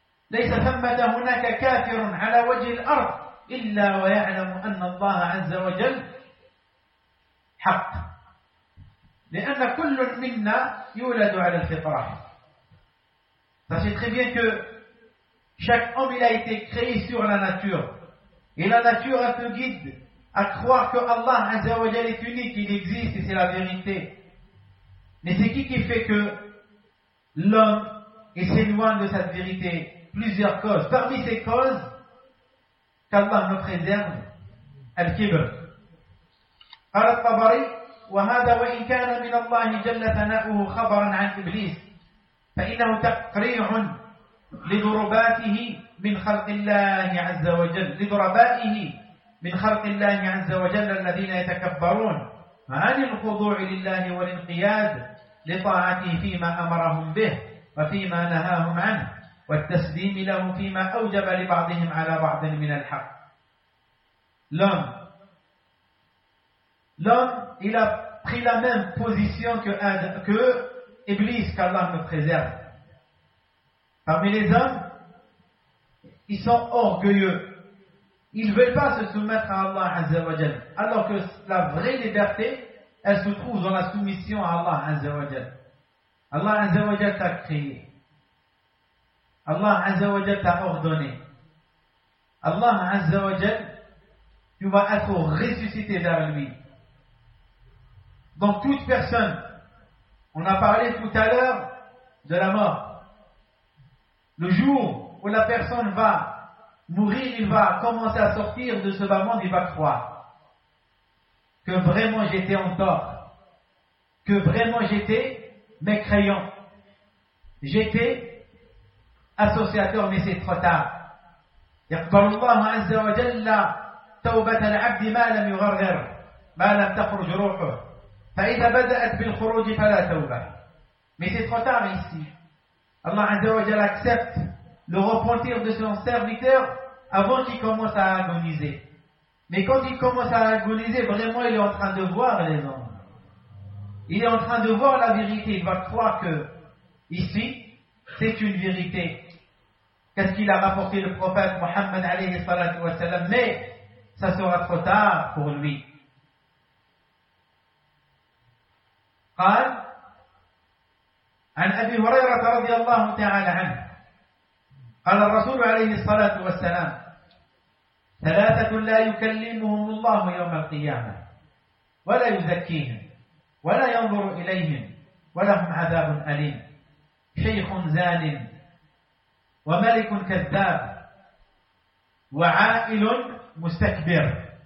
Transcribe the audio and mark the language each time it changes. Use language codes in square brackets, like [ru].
[ar] ليس ثمة هناك كافر على وجه الأرض إلا ويعلم أن الله عز وجل حق لأن كل منا يولد على الفطرة. [fr] Sachez très bien que chaque homme il a été créé sur la nature et la nature te guide à croire que Allah [ar] عز وجل [fr] est unique, il existe et c'est la vérité. Mais c'est qui fait que l'homme il s'éloigne de cette vérité? Plusieurs causes. Parmi ces causes, qu'Allah nous préserve, Al-Kibr. [ar] قال الطبري وهذا وإن كان من الله جل ثناؤه خبرا عن إبليس فإنه تقريع لضرباته من خلق الله عز وجل لضربائه من خلق الله عز وجل الذين يتكبرون عن الخضوع لله والانقياد لطاعته فيما أمرهم به وفيما نهاهم عنه والتسليم له فيما أوجب لبعضهم على بعض من الحق. [fr] L'homme, il a pris la même position que Iblis, qu'Allah nous préserve. Parmi les hommes, ils sont orgueilleux. Ils ne veulent pas se soumettre à Allah Azza wa Jal. Alors que la vraie liberté, elle se trouve dans la soumission à Allah Azza wa Jal. Allah Azza wa Jal t'a créé. Allah Azza wa Jal t'a ordonné. Allah Azza wa Jal, tu vas être ressuscité vers lui. Donc toute personne, on a parlé tout à l'heure de la mort. Le jour où la personne va mourir, il va commencer à sortir de ce bas monde, il va croire que vraiment j'étais en tort. que vraiment j'étais mécréant. J'étais associateur, mais c'est trop tard. [ar] يقبل الله عز وجل توبة العبد ما لم يغرغر ما لم تخرج روحه فإذا بدأت بالخروج فلا توبة [fr] mais c'est trop tard ici. [ar] الله عز وجل [fr] accepte le repentir de son serviteur avant qu'il commence à agoniser. Mais quand il commence à agoniser, vraiment il est en train de voir les hommes, il est en train de voir la vérité, il va croire que ici c'est une vérité. Qu'est-ce qu'il a rapporté le prophète Mohammed [ar] alayhi salatu wa sallam, [fr] mais ça sera trop tard pour lui. [ar] قال عن أبي هريرة رضي الله تعالى عنه قال الرسول عليه الصلاة والسلام ثلاثة لا يكلمهم الله يوم القيامة ولا يزكيهم ولا ينظر إليهم ولهم عذاب أليم شيخ زان وملك كذاب وعائل مستكبر.